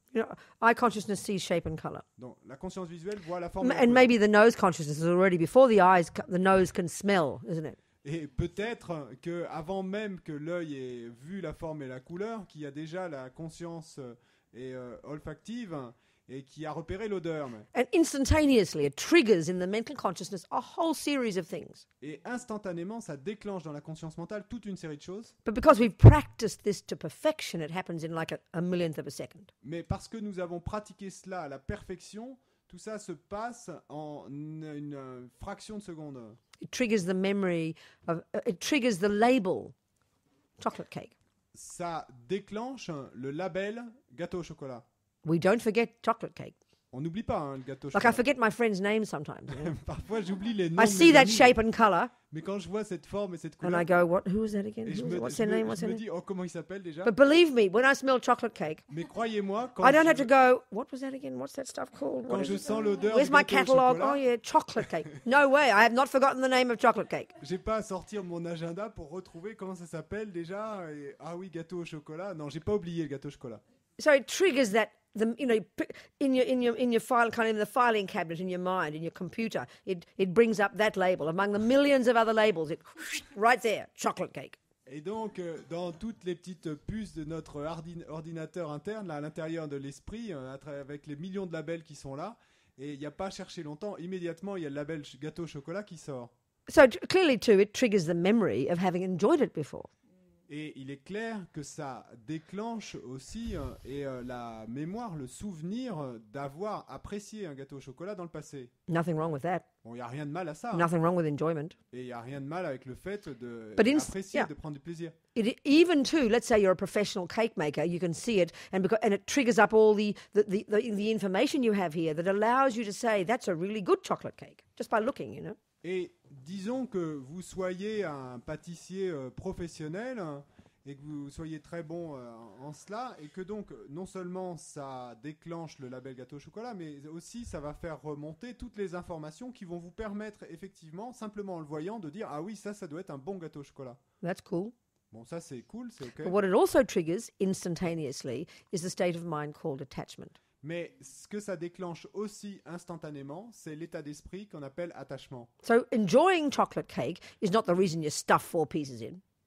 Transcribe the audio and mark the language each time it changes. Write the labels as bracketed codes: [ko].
[en] You know, eye consciousness sees shape and color. [fr] Donc, la conscience visuelle voit la forme. [en] And maybe the nose consciousness is already before the eyes. The nose can smell, isn't it? [fr] Et peut-être que avant même que l'œil ait vu la forme et la couleur, qu'il y a déjà la conscience olfactive et qui a repéré l'odeur. [en] And instantaneously, it triggers in the mental consciousness a whole series of things. [fr] Et instantanément, ça déclenche dans la conscience mentale toute une série de choses. [en] But because we've practiced this to perfection, it happens in like a millionth of a second. [fr] Mais parce que nous avons pratiqué cela à la perfection, tout ça se passe en une fraction de seconde. [en] It triggers the memory of. It triggers the label, chocolate cake. [fr] Ça déclenche le label gâteau au chocolat. [en] We don't forget chocolate cake. [fr] On n'oublie pas le gâteau au chocolat. [en] Like I forget my friends' names sometimes. You know? [fr] Parfois j'oublie les noms. [en] I see that shape and color. [fr] Mais quand je vois cette forme et cette couleur. [en] And I go, who is that again? What's their name? [fr] Je me dis, comment il s'appelle déjà? [en] But believe me, when I smell chocolate cake, [fr] mais croyez-moi, [en] I don't have to go, what was that again? What's that stuff called? [fr] Quand je sens l'odeur. [en] Where's my catalogue? Oh yeah, chocolate cake. No way, I have not forgotten the name of chocolate cake. [fr] J'ai pas à sortir mon agenda pour retrouver comment ça s'appelle déjà. Et, ah oui, gâteau au chocolat. Non, j'ai pas oublié le gâteau au chocolat. [en] So it triggers that. In your file, kind of in the filing cabinet in your mind, in your computer, it brings up that label among the millions of other labels. It right there, chocolate cake. [fr] Et donc, dans toutes les petites puces de notre ordinateur interne, là, à l'intérieur de l'esprit, avec les millions de labels qui sont là, et il n'y a pas à chercher longtemps, immédiatement, il y a le label gâteau au chocolat qui sort. [en] So clearly, too, it triggers the memory of having enjoyed it before. [fr] Et il est clair que ça déclenche aussi la mémoire, le souvenir d'avoir apprécié un gâteau au chocolat dans le passé. [en] Nothing wrong with that. [fr] Bon, il n'y a rien de mal à ça. [en] Nothing wrong with enjoyment. [fr] Et il n'y a rien de mal avec le fait d'apprécier, de prendre du plaisir. [en] Even too, let's say you're a professional cake maker, you can see it, and it triggers up all the information you have here that allows you to say that's a really good chocolate cake just by looking, you know. [fr] Et disons que vous soyez un pâtissier professionnel et que vous soyez très bon en cela, et que donc non seulement ça déclenche le label gâteau au chocolat, mais aussi ça va faire remonter toutes les informations qui vont vous permettre effectivement, simplement en le voyant, de dire « Ah oui, ça doit être un bon gâteau au chocolat ». [en] That's cool. [fr] Bon, ça c'est cool, c'est OK. [en] But what it also triggers instantaneously is the state of mind called attachment. [fr] Mais ce que ça déclenche aussi instantanément, c'est l'état d'esprit qu'on appelle attachement. [en] So enjoying chocolate cake is not the reason you stuff 4 pieces in.